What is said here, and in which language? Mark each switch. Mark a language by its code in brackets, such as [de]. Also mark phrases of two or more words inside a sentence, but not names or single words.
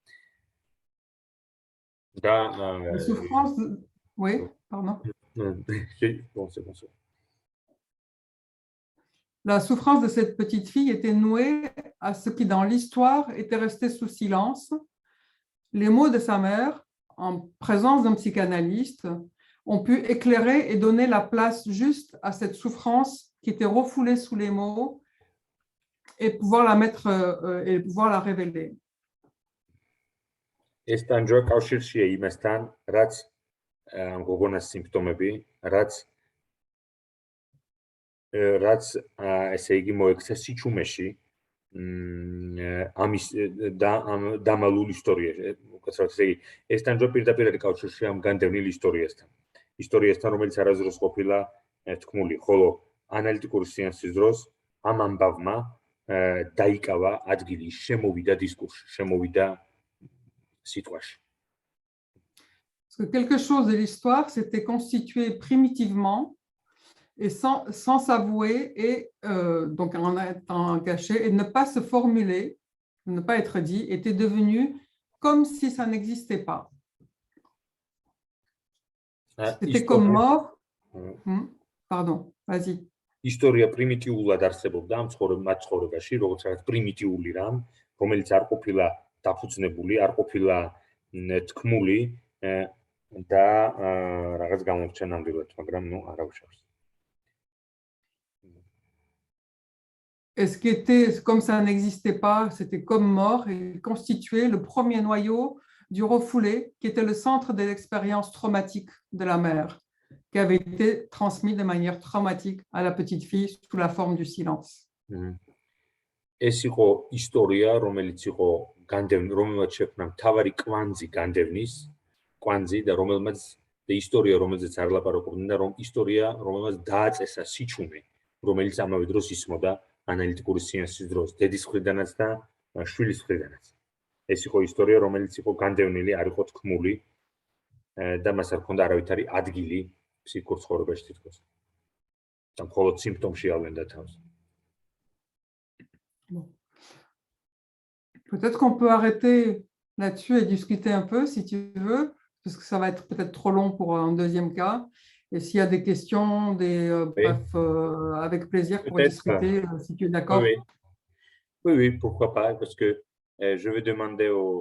[ka] და [fr] La souffrance, oui, pardon. La souffrance de cette petite fille était nouée à ce qui, dans l'histoire, était resté sous silence. Les mots de sa mère, en présence d'un psychanalyste, ont pu éclairer et donner la place juste à cette souffrance qui était refoulée sous les mots et pouvoir la mettre et pouvoir la révéler. [ka] ეს ტანჯვა კავშირშია იმასთან, რაც გოგონას სიმპტომები, რაც ესე იგი მოექცა სიჩუმეში ამის დამალულ ისტორიაში. უკაცრავად ესე იგი, ეს ტანჯვა პირდაპირ არის კავშირში ამ განდევნილ ისტორიასთან, რომელიც არასდროს ყოფილა თქმული, ხოლო ანალიტიკური სეანსის დროს ამ ამბავმა დაიკავა ადგილი, შემოვიდა დისკურსში, შემოვიდა სიტყვაში. [fr] Parce que quelque chose de l'histoire s'était constitué primitivement et sans s'avouer et donc en étant caché et ne pas se formuler, ne pas être dit, était devenu comme si ça n'existait pas. C'était comme mort. Pardon, vas-y. [ka] ისტორია პრიმიტიულად არსებობდა ამ ცხოვრებაში, როგორც რაღაც პრიმიტიული რამ, რომელიც არ ყოფილა დაფუძნებული, არ ყოფილა თქმული და რაღაც გამორჩა ნამდვილად, მაგრამ ნუ არ აუშავს. [fr] Et ce qui était comme ça n'existait pas, c'était comme mort et constituait le premier noyau du refoulé qui était le centre de l'expérience traumatique de la mère, qui avait été transmis de manière traumatique à la petite fille sous la forme du silence. [ka] ეს იყო ისტორია, რომელიც იყო რომელმაც შექმნა მთავარი კვანძი და რომელმაც ისტორია, რომელზეც არ ლაპარაკობდნენ და ისტორია, რომელმაც დააწესა სიჩუმე, რომელიც ამავე დროს ისმოდა ანალიტიკური სეანსის დროს, დედის მხრიდანაც და შვილის მხრიდანაც. ეს იყო ისტორია, რომელიც იყო განდევნილი, არ იყო თქმული და მას არ ჰქონდა არავითარი ადგილი ფსიქიკურ ცხოვრებაში თითქოს. და მხოლოდ სიმპტომში ავლენდა თავს. [fr] Bon. Peut-être qu'on peut arrêter là-dessus et discuter un peu si tu veux, parce que ça va être peut-être trop long pour un deuxième cas. Et s'il y a des questions, bref, avec plaisir pour discuter, si tu es d'accord. Oui, pourquoi pas, parce que je vais demander au...